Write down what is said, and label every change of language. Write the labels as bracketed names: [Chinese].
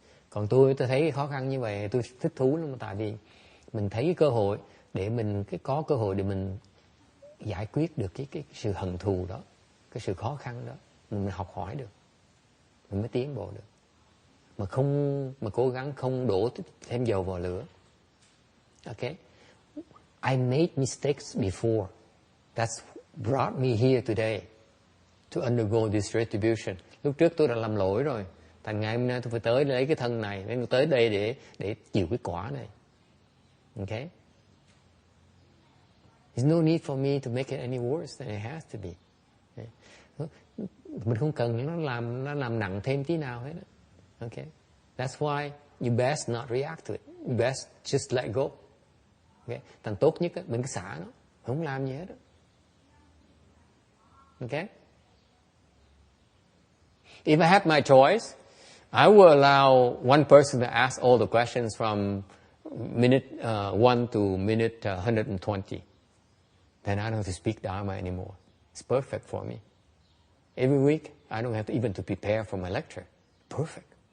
[Vietnamese] Còn tôi thấy cái khó khăn như vậy, tôi thích thú lắm, tại vì mình thấy cái cơ hội để mình có cơ hội để mình giải quyết được cái sự hận thù đó, cái sự khó khăn đó, mình học hỏi được, mình mới tiến bộ được. Mà cố gắng không đổ thêm dầu vào lửa. [English] Okay? I made mistakes before. That's brought me here today to undergo this retribution. [Vietnamese] Lúc trước tôi đã làm lỗi rồi. Thành ngày hôm nay tôi phải tới lấy cái thân này, nên tôi tới đây để chịu cái quả này. [English] Okay? There's no need for me to make it any worse than it has to be. [Vietnamese] Mình không cần nó làm nặng thêm tí nào hết. [English] Okay? That's why you best not react to it. You best just let go. Okay? [Vietnamese] Thành tốt nhất mình cứ xả nó, không làm gì hết. [English] Okay? If I had my choice, I will allow one person to ask all the questions from minute 1 to minute 120. Then I don't have to speak Dharma anymore. It's perfect for me. Every week, I don't have to even to prepare for my lecture. Perfect.